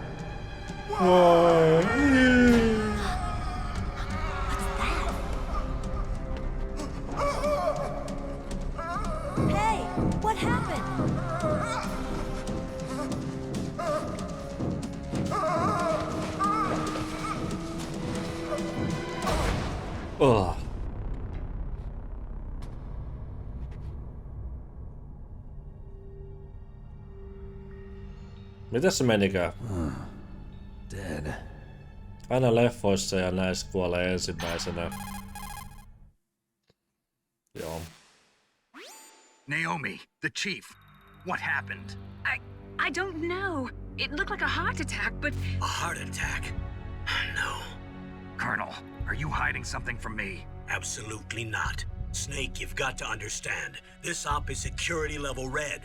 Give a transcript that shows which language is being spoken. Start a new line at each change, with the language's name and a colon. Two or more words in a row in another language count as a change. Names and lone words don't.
English: Hey, what happened? Ugh.
Finnish: Mitäs se menikään?
English: Dead.
Finnish: Aina leffoissa ja näissä kuolee ensimmäisenä. Joo.
English: Naomi, the chief. What happened? I don't know. It looked like a heart attack, but A heart attack? No, Colonel, are you hiding something from me? absolutely not. Snake, you've got to understand. This op is security level red.